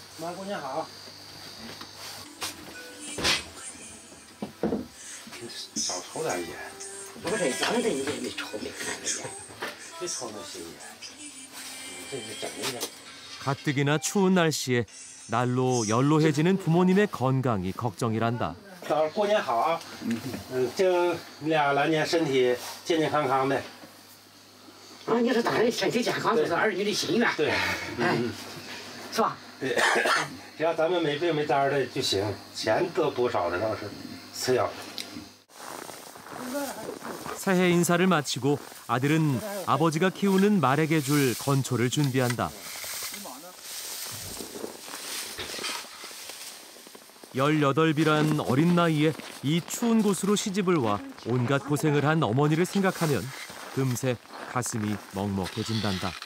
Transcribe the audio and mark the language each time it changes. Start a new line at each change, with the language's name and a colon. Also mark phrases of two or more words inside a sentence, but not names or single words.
Korean: 가뜩이나 추운 날씨에 날로 연로해지는 부모님의 건강이 걱정이란다.
Chinese: 过年好啊！祝你俩来年身体健健康康的。啊，你是大人身体健康，这是儿女的心愿。对，是吧？对，只要咱们没病没灾的就行，钱得不少的倒是次要。
Korean: 새해 인사를 마치고 아들은 아버지가 키우는 말에게 줄 건초를 준비한다. 18이란 어린 나이에 이 추운 곳으로 시집을 와 온갖 고생을 한 어머니를 생각하면 금세 가슴이 먹먹해진단다.